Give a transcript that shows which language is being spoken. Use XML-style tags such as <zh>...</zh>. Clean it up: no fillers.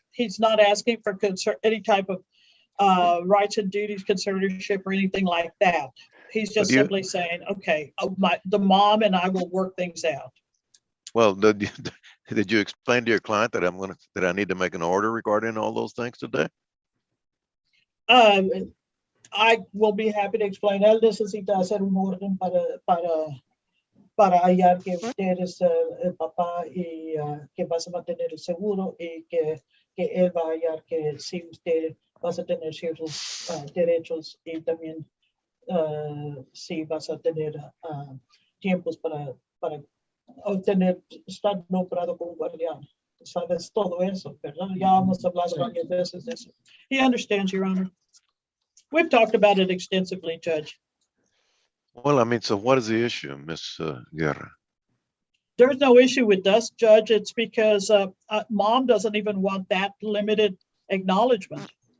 <en>He's not asking for any type of rights and duties, conservatorship, or anything like that. He's just simply saying, okay, the mom and I will work things out. Well, did you explain to your client that I need to make an order regarding all those things today? I will be happy to explain.</en> <es>Él necesita hacer un orden para hallar que usted es el papá y que vas a mantener el seguro, y que él va a hallar que si usted vas a tener ciertos derechos, y también si vas a tener tiempos para obtener, estar nombrado como guardián. Sabes todo eso, ¿verdad? Ya hemos hablado varias veces de eso.</es> <en>He understands, Your Honor. We've talked about it extensively, Judge. Well, I mean, so what is the issue, Ms. Guerra? There's no issue with us, Judge. It's because mom doesn't even want that limited acknowledgement.</en>